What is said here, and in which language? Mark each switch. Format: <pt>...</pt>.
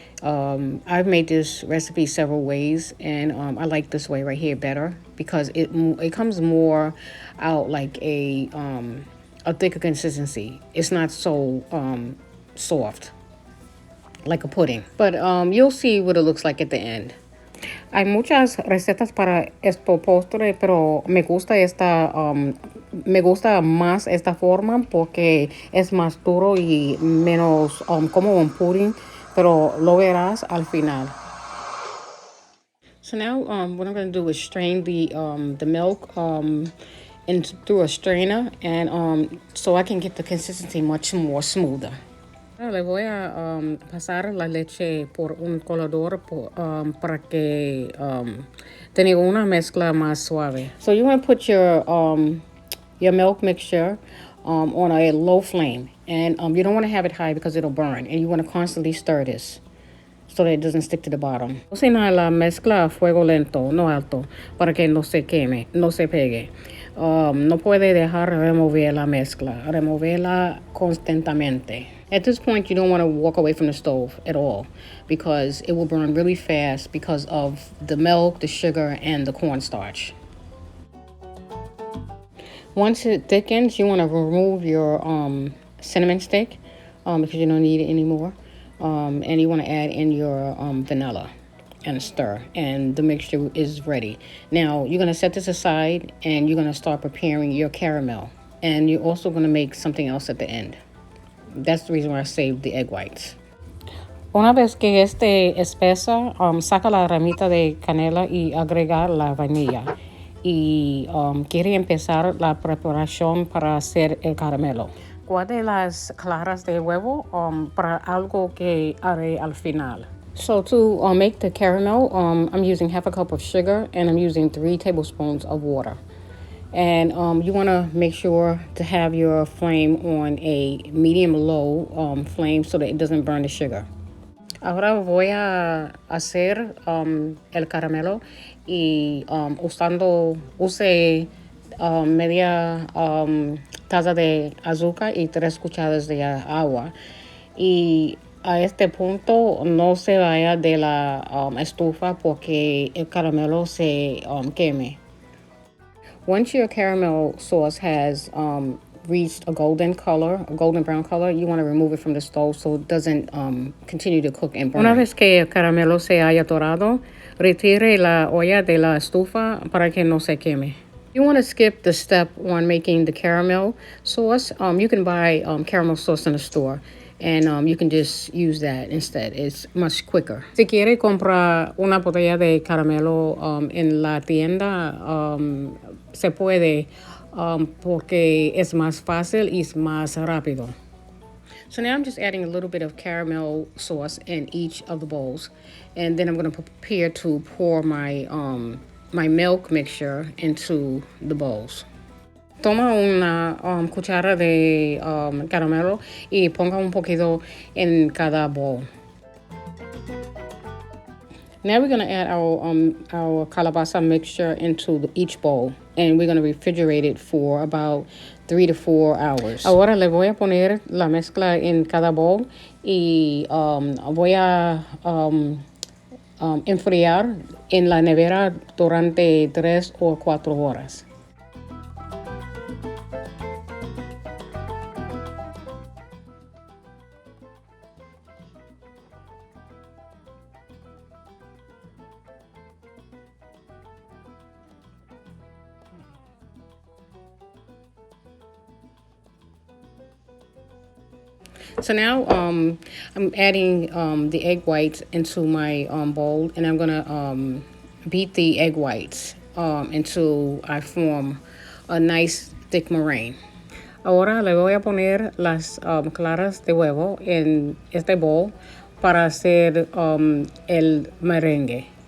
<en>I've made this recipe several ways, and I like this way right here better because it comes more out like a thicker consistency. It's not so soft like a pudding, but you'll see what it looks like at the end.</en> <es>Hay muchas recetas para este postre, pero me gusta más esta forma porque es más duro y menos como un pudding, pero lo verás al final.</es> <en>So now what I'm going to do is strain the milk through a strainer, and so I can get the consistency much more smoother.</en> <es>Le voy a pasar la leche por un colador para que tenga una mezcla más suave.</es> <en>So you want to put your milk mixture on a low flame, and you don't want to have it high because it'll burn, and you want to constantly stir this so that it doesn't stick to the bottom.</en> <es>Cocina la mezcla a fuego lento, no alto, para que no se queme, no se pegue. No puede dejar remover la mezcla, removerla constantemente.</es> <en>At this point, you don't want to walk away from the stove at all because it will burn really fast because of the milk, the sugar, and the cornstarch. Once it thickens, you want to remove your cinnamon stick because you don't need it anymore. And you want to add in your vanilla and stir, and the mixture is ready. Now, you're going to set this aside and you're going to start preparing your caramel. And you're also going to make something else at the end. That's the reason why I saved the egg whites.</en> <es>Una vez que esté espesa, saca la ramita de canela y agrega la vainilla. Y quiere empezar la preparación para hacer el caramelo. Guarde las claras de huevo para algo que haré al final.</es> <en>So to make the caramel, I'm using half a cup of sugar and I'm using 3 tablespoons of water. And you want to make sure to have your flame on a medium-low flame so that it doesn't burn the sugar.</en> <es>Ahora voy a hacer el caramelo y use media taza de azúcar y 3 cucharadas de agua. Y a este punto no se vaya de la estufa porque el caramelo se queme.</es> <en>Once your caramel sauce has reached a golden brown color, you want to remove it from the stove so it doesn't continue to cook and burn.</en> <es>Una vez que el caramelo se haya dorado, retire la olla de la estufa para que no se queme.</es> <en>You want to skip the step on making the caramel sauce. You can buy caramel sauce in the store. And you can just use that instead. It's much quicker.</en> <es>Si quiere comprar una botella de caramelo en la tienda, se puede porque es más fácil y es más rápido.</es> <en>So now I'm just adding a little bit of caramel sauce in each of the bowls. And then I'm going to prepare to pour my milk mixture into the bowls.</en> <es>Toma una cuchara de caramelo y ponga un poquito en cada bowl.</es> <en>Now we're going to add our calabaza mixture into each bowl. And we're going to refrigerate it for about 3 to 4 hours.</en> <es>Ahora le voy a poner la mezcla en cada bowl y voy a enfriar en la nevera durante 3 o 4 horas.</es> <en>So now I'm adding the egg whites into my bowl, and I'm gonna beat the egg whites until I form a nice thick meringue.</en> <es>Ahora le voy a poner las claras de huevo en este bowl para hacer el merengue.</es>